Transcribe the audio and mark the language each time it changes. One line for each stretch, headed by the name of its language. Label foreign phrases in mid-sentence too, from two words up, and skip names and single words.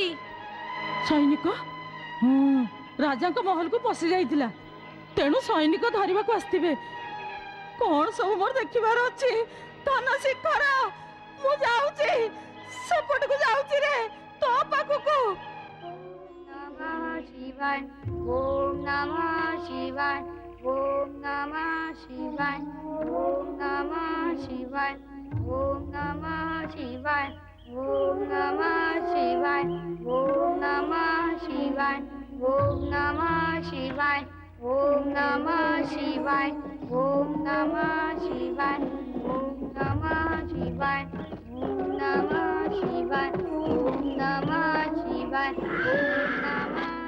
Odia: ସୈନିକ? ରାଜାଙ୍କ ମହଲକୁ ପଶି ଯାଇଥିଲା, ତେଣୁ ସୈନିକ ଧରିବାକୁ ଆସିଥିବେ। କଣ ସବୁ ମୋର ଦେଖିବାର ଅଛି। ଧନ ଶିଖର, ମୁଁ ଯାଉଛି, ସେପଟକୁ ଯାଉଛି ରେ, ତୋ ପାଖକୁ।
Sanskrit: शिवाय ओम नमः शिवाय ओम नमः शिवाय ओम नमः शिवाय ओम नमः शिवाय ओम नमः शिवाय ओम नमः शिवाय ओम नमः शिवाय ओम नमः शिवाय ओम नमः शिवाय ओम नमः शिवाय ओम नमः शिवाय ओम नमः शिवाय ओम नमः